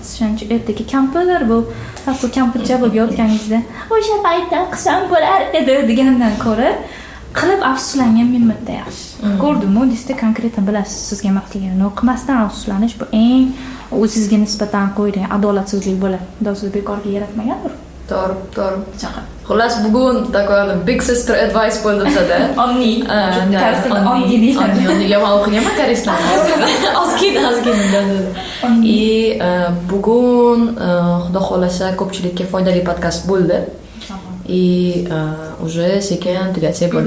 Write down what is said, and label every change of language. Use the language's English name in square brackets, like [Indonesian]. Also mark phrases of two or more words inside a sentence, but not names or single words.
[Uzbek] Shuning uchun ertaga kampirlar bu kampircha bo'lib yotganingizda, o'sha paytda qilsam bo'lar edi degandan ko'ra, qilib afsuslangan minmatda yaxshi. Ko'rdimmi, sizda konkretni bilasiz, sizga nima qilganini. Qilmasdan afsuslanish bu eng o'zingizga nisbatan qo'yilgan adolatsizlik bo'ladi. Xudo sizni bekorga yaratmagandir. to'g'ri. Chaqir. Xullas, bugun такой [English] big sister advice [Uzbek] bo'ldi bizada. Onni. Koreys tilida onni deyiladi. Onni man o'qiganman koreyslarni. Ozgina. И bugun xudo xolasa ko'pchilikka foydali podkast bo'ldi. [Russian] И уже [Uzbek] sekin tugatsak bo'ladi.